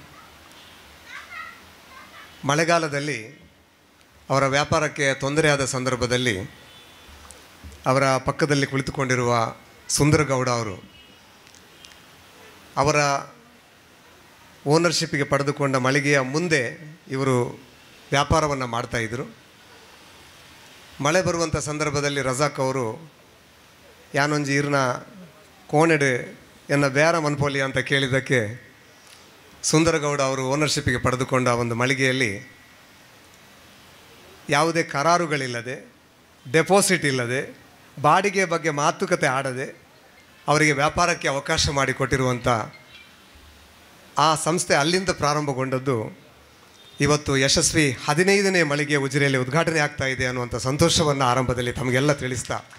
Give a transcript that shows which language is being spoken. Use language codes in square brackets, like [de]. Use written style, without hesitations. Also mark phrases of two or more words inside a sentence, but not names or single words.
[kn] ಮಳೆಗಾಲದಲ್ಲಿ ಅವರ ವ್ಯಾಪಾರಕ್ಕೆ ತೊಂದರೆಯಾದ ಸಂದರ್ಭದಲ್ಲಿ ಅವರ ಪಕ್ಕದಲ್ಲಿ ಕುಳಿತುಕೊಂಡಿರುವ ಸುಂದರಗೌಡ ಅವರು ಅವರ ಓನರ್ಶಿಪ್ಪಿಗೆ ಪಡೆದುಕೊಂಡ ಮಳಿಗೆಯ ಮುಂದೆ ಇವರು ವ್ಯಾಪಾರವನ್ನು ಮಾಡ್ತಾಯಿದ್ರು. ಮಳೆ ಬರುವಂಥ ಸಂದರ್ಭದಲ್ಲಿ ರಜಾಕ್ ಅವರು [tcy] ಯಾನೊಂಜಿ ಇರ್ನ ಕೋಣೆಡು ಎನ್ನ ಬೇರ ಮನ್ಪೋಲಿ [kn] ಅಂತ ಕೇಳಿದ್ದಕ್ಕೆ ಸುಂದರಗೌಡ ಅವರು ಓನರ್ಶಿಪ್ಪಿಗೆ ಪಡೆದುಕೊಂಡ ಒಂದು ಮಳಿಗೆಯಲ್ಲಿ ಯಾವುದೇ ಕರಾರುಗಳಿಲ್ಲದೆ, ಡೆಪಾಸಿಟ್ ಇಲ್ಲದೆ, ಬಾಡಿಗೆ ಬಗ್ಗೆ ಮಾತುಕತೆ ಆಡದೆ ಅವರಿಗೆ ವ್ಯಾಪಾರಕ್ಕೆ ಅವಕಾಶ ಮಾಡಿಕೊಟ್ಟಿರುವಂಥ ಆ ಸಂಸ್ಥೆ ಅಲ್ಲಿಂದ ಪ್ರಾರಂಭಗೊಂಡದ್ದು ಇವತ್ತು ಯಶಸ್ವಿ 15ನೇ ಮಳಿಗೆ ಉಜಿರೆಯಲ್ಲಿ ಉದ್ಘಾಟನೆ ಆಗ್ತಾ ಇದೆ ಅನ್ನುವಂಥ ಸಂತೋಷವನ್ನು ಆರಂಭದಲ್ಲಿ ತಮಗೆಲ್ಲ ತಿಳಿಸ್ತಾ,